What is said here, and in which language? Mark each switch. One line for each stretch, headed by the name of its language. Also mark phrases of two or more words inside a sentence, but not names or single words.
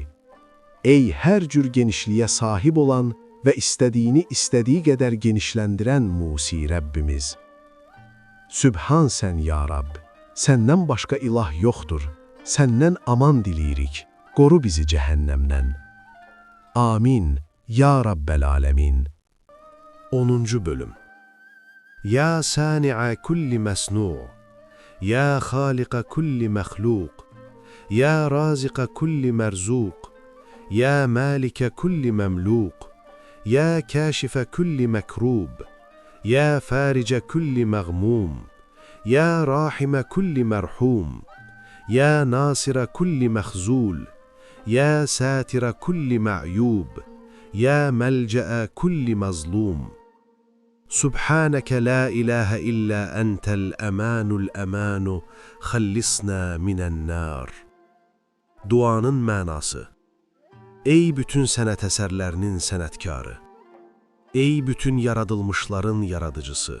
Azerbaijani: Ey hər cür genişliyə sahib olan və istədiyini istədiyi qədər genişləndirən Musi Rəbbimiz. Sübhan sən
Arabic: يا رب,
Azerbaijani: səndən başqa ilah yoxdur, səndən aman diləyirik, qoru bizi cəhənnəmdən.
Arabic: آمين، يا رب العالمين. 10. bölüm. يا صانع كل مصنوع، يا خالق كل مخلوق، يا رازق كل مرزوق، يا مالك كل مملوك، يا كاشف كل مكروب، يا فارج كل مغموم، يا راحم كل مرحوم، يا ناصر كل مخذول، يا ساتر كل معيوب، يا ملجأ كل مظلوم. سبحانك لا إله إلا أنت الأمان الأمان، خلصنا من النار.
Azerbaijani: Duanın mənası. Ey bütün sənət əsərlərinin sənətkarı. Ey bütün yaradılmışların yaradıcısı.